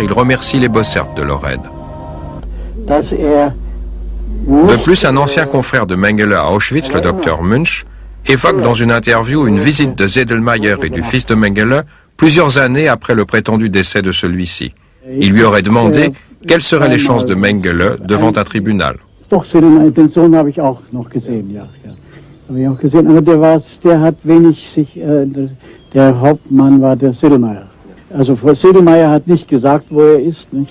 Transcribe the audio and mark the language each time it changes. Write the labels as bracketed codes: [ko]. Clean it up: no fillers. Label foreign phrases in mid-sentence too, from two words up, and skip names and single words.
[fr] Il remercie les Bossert de leur aide. De plus, un ancien confrère de Mengele à Auschwitz, le docteur Munch, évoque dans une interview une visite de Zedelmayer et du fils de Mengele plusieurs années après le prétendu décès de celui-ci. Il lui aurait demandé quelles seraient les chances de Mengele devant un tribunal. [de] Der Hauptmann war der Sedelmayer. Also Sedelmayer hat nicht gesagt, wo ist, nicht?